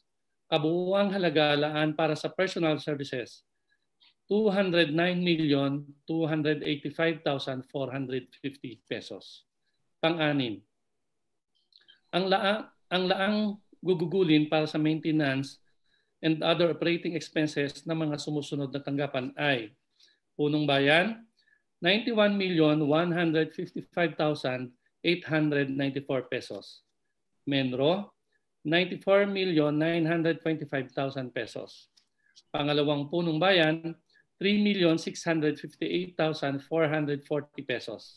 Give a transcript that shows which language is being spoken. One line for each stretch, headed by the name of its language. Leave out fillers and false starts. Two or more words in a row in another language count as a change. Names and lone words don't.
Filipino: Kabuuang halagaan para sa
English: personal services,
Filipino: 209,285,450 pesos. Pang-anim, ang laang gugugulin para sa
English: maintenance and other operating expenses
Filipino: ng mga sumusunod na tanggapan ay Punong Bayan, 91,155,894 pesos. Menro, 94,925,000 pesos. Pangalawang Punong Bayan, 3,658,440 pesos.